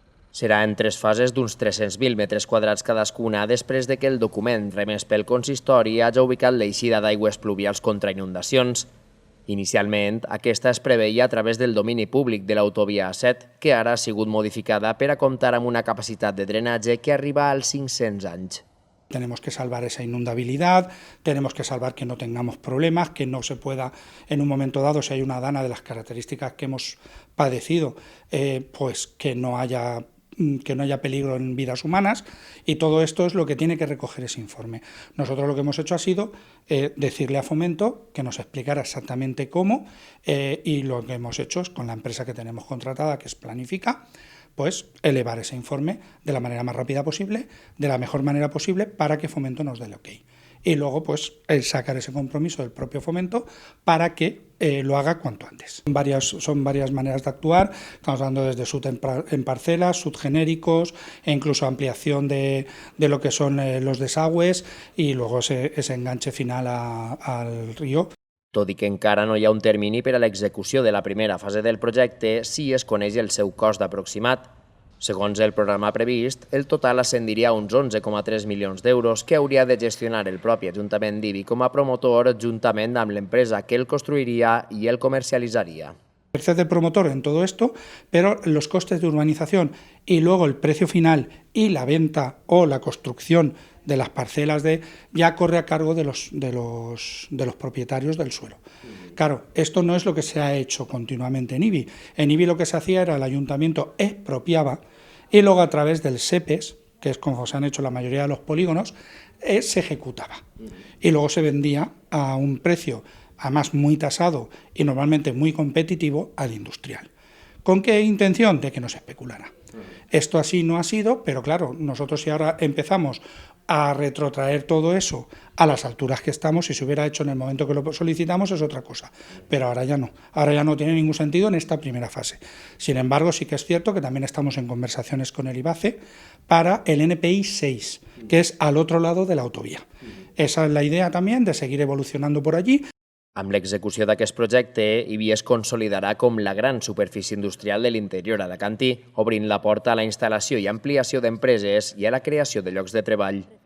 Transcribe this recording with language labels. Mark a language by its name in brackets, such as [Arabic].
[Catalan] Serà en 3 fases d'uns 300.000 metres quadrats cadascuna després de que el document remès pel consistori hagi ubicat l'eixida d'aigües pluvials contra inundacions. Inicialment, aquesta es preveia a través del domini públic de l'autovia A7, que ara ha sigut modificada per a comptar amb una capacitat de drenatge que arriba als 500 anys. [Spanish] Tenemos que salvar esa inundabilidad, tenemos que salvar que no tengamos problemas, que no se pueda en un momento dado, si hay una dana de las características que hemos padecido, pues que no haya peligro en vidas humanas, y todo esto es lo que tiene que recoger ese informe. Nosotros lo que hemos hecho ha sido decirle a Fomento que nos explicara exactamente cómo, y lo que hemos hecho es, con la empresa que tenemos contratada, que es Planifica, pues elevar ese informe de la manera más rápida posible, de la mejor manera posible, para que Fomento nos dé el ok. Y luego, pues, sacar ese compromiso del propio Fomento para que lo haga cuanto antes. Son varias maneras de actuar, estamos hablando desde sud en parcelas, subgenéricos, e incluso ampliación de lo que son los desagües y luego ese enganche final al río. [Catalan] Tot i que encara no hi ha un termini per a l'execució de la primera fase del projecte, sí es coneix el seu cost aproximat. Segons el programa previst, el total ascendiria a uns 11,3 milions d'euros que hauria de gestionar el propi Ajuntament d'Ibi com a promotor juntament amb l'empresa que el construiria i el comercialitzaria. [Spanish] Ejerce el promotor en todo esto, pero los costes de urbanización y luego el precio final y la venta o la construcción de las parcelas ya corre a cargo de los propietarios del suelo. Claro, esto no es lo que se ha hecho continuamente en Ibi. En Ibi lo que se hacía era el ayuntamiento expropiaba y luego a través del SEPES, que es como se han hecho la mayoría de los polígonos, se ejecutaba. Y luego se vendía a un precio, además muy tasado y normalmente muy competitivo, al industrial. ¿Con qué intención? De que no se especulara. Esto así no ha sido, pero claro, nosotros si ahora empezamos a retrotraer todo eso a las alturas que estamos, si se hubiera hecho en el momento que lo solicitamos es otra cosa, pero ahora ya no tiene ningún sentido en esta primera fase. Sin embargo, sí que es cierto que también estamos en conversaciones con el IBACE para el NPI 6, que es al otro lado de la autovía. Esa es la idea también, de seguir evolucionando por allí. [Catalan] Amb l'execució d'aquest projecte, Ibi es consolidarà com la gran superfície industrial de l'interior alacantí, obrint la porta a la instal·lació i ampliació d'empreses i a la creació de llocs de treball.